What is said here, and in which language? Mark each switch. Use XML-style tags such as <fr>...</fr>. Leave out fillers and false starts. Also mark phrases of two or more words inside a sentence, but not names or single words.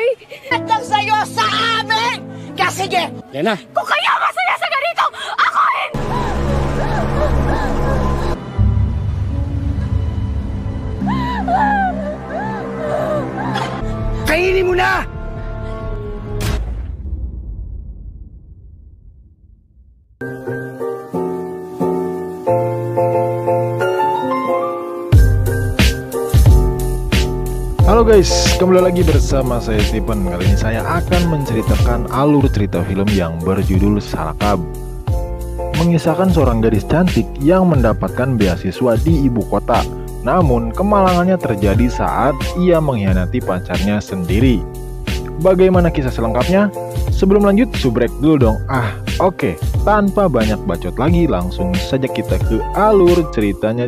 <tl>At lang sa'yo sa amin! Kaya sige! Lena! Kung kayo masaya sa ganito, ako rin! Kainin mo na!</tl> <id>Halo guys, kembali lagi bersama saya Stephen. Kali ini saya akan menceritakan alur cerita film yang berjudul Salakab. Mengisahkan seorang gadis cantik yang mendapatkan beasiswa di ibu kota. Namun kemalangannya terjadi saat ia mengkhianati pacarnya sendiri. Bagaimana kisah selengkapnya? Sebelum lanjut, subrek dulu dong. Oke. Tanpa banyak bacot lagi, langsung saja kita ke alur ceritanya.</id>